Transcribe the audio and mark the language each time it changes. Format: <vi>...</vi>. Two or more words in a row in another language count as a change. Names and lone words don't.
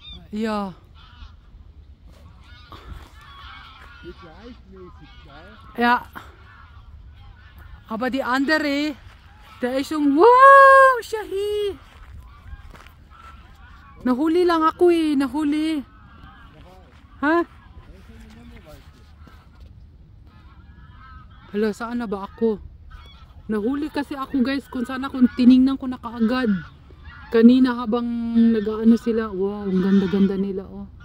<de>Ja. Ja. Aber die andere, der ist wow, Shahi.</de> <tl>Nahuli lang ako eh, nahuli. Ha? Hala, saan na ba ako? Nahuli kasi ako guys, kung saan ako tiningnan ko na kaagad. Kanina habang nag-ano sila, wow, ang ganda-ganda nila oh.</tl>